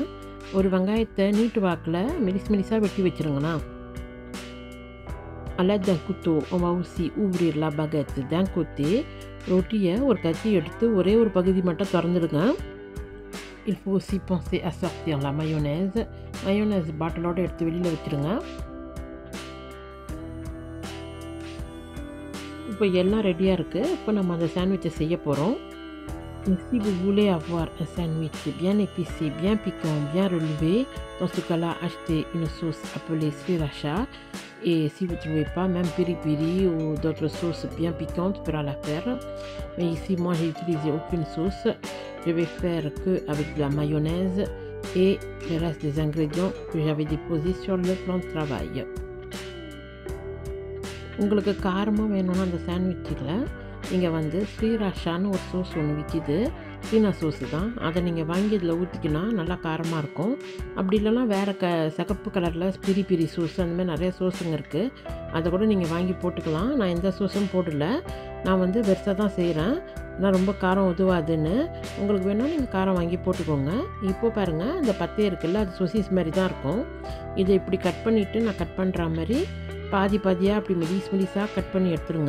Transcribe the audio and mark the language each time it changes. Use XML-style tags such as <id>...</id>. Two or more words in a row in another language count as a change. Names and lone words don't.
<ta>ஒரு வெங்காயத்தை நீட்டு வாக்கில் மெலிசாக வெட்டி வச்சுருங்கண்ணா.</ta> <fr>à l'aide d'un couteau, on va aussi ouvrir la baguette d'un côté.</fr> <ta>ரொட்டியை ஒரு கத்தி எடுத்து ஒரே ஒரு பகுதி மட்டும் திறந்துடுங்க.</ta> <fr>Il faut aussi penser à sortir la mayonnaise.</fr> <ta>mayonnaise பாட்டிலோடு எடுத்து வெளியில் வச்சுருங்க. இப்போ எல்லாம் ரெடியாக இருக்குது. இப்போ நம்ம அந்த சாண்ட்விச்சை செய்ய போகிறோம்.</ta> <fr>Si vous voulez avoir un sandwich bien épicé, bien piquant, bien relevé, dans ce cas-là, achetez une sauce appelée sriracha. Et si vous ne trouvez pas, même piri piri ou d'autres sauces bien piquantes fera l'affaire. Mais ici, moi, j'ai utilisé aucune sauce. Je vais faire que avec de la mayonnaise et le reste des ingrédients que j'avais déposés sur le plan de travail.</fr> <ta>உங்களுக்கு காரமாக வேணும்னா அந்த சாண்ட்விச்சில் நீங்கள் வந்து ஸ்ரீராஷான்னு ஒரு சோஸ் ஒன்று விற்கிது. சீனா சோஸு தான். அதை நீங்கள் வாங்கி இதில் ஊற்றிக்கினா நல்லா காரமாக இருக்கும். அப்படி இல்லைனா வேறு சிகப்பு கலரில் பிரி பிரி சோஸ் அந்த மாதிரி நிறைய சோஸுங்க இருக்குது. அதை கூட நீங்கள் வாங்கி போட்டுக்கலாம். நான் எந்த சோஸும் போடல. நான் வந்து பெருசாக தான் செய்கிறேன். நான் ரொம்ப காரம் உதவாதுன்னு. உங்களுக்கு வேணால் நீங்கள் காரம் வாங்கி போட்டுக்கோங்க. இப்போ பாருங்கள், இந்த பத்தே இருக்குல்ல, அது சொசீஸ் மாதிரி தான் இருக்கும். இதை இப்படி கட் பண்ணிவிட்டு நான் கட் பண்ணுற மாதிரி பாதி பாதியாக அப்படி மெலிசாக கட் பண்ணி எடுத்துருங்க.</ta>